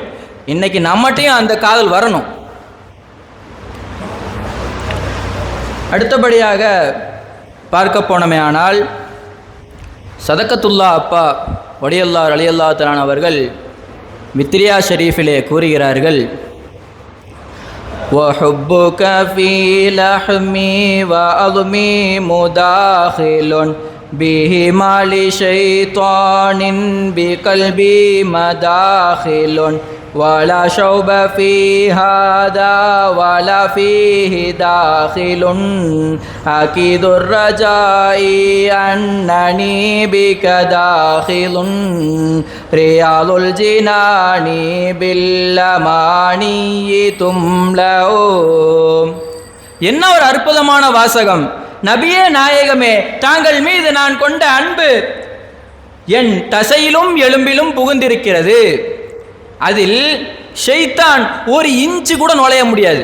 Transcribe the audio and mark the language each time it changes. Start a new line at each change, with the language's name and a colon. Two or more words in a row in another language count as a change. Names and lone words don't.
Tamil: இன்னைக்கு நம்மட்டையும் அந்த காதல் வரணும். அடுத்தபடியாக பார்க்க போனமே ஆனால் சதகத்துல்லா அப்பா
Arabic: ولي الله رضي الله تعالى
Tamil: அவர்கள் மித்ரியா ஷரீஃபிலே கூறுகிறார்கள்,
Arabic: وحبك في لحمي وعظمي مداخل بهما لشيطان بقلبي مداخل ولا شوب في هذا ولا فيه داخل أكيد الرجاء أنني بك داخل رياض الجنان بالأماني تملأ.
Tamil: என்ன ஒரு அற்புதமான வாசகம்! நபியே நாயகமே, தாங்கள் மீது நான் கொண்ட அன்பு என் தசையிலும் எலும்பிலும் புகுந்திருக்கிறது. அதில் ஷைத்தான் ஒரு இன்ச்சு கூட நுழைய முடியாது.